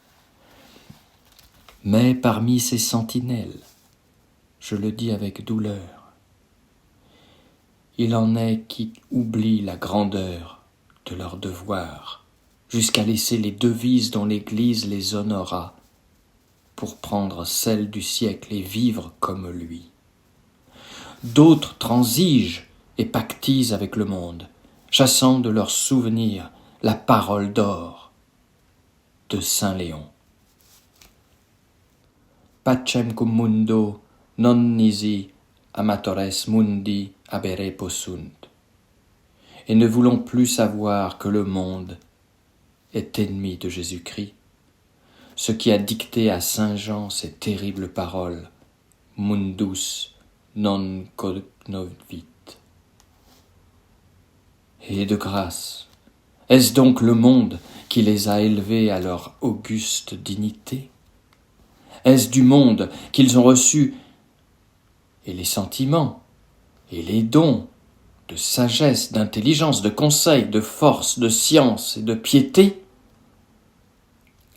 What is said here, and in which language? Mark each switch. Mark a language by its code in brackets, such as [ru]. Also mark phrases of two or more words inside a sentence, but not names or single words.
[fr] Mais parmi ces sentinelles, je le dis avec douleur, il en est qui oublient la grandeur de leur devoir, jusqu'à laisser les devises dont l'Église les honora, pour prendre celles du siècle et vivre comme lui. D'autres transigent et pactisent avec le monde, chassant de leurs souvenirs la parole d'or de Saint Léon. [la] Pacem cum mundo non nisi amatores mundi habere possunt. [fr] Et ne voulons plus savoir que le monde est ennemi de Jésus-Christ, ce qui a dicté à Saint Jean ces terribles paroles, [la] mundus non cognovit. [fr] Et de grâce, est-ce donc le monde qui les a élevés à leur auguste dignité? Est-ce du monde qu'ils ont reçu et les sentiments et les dons de sagesse, d'intelligence, de conseil, de force, de science et de piété?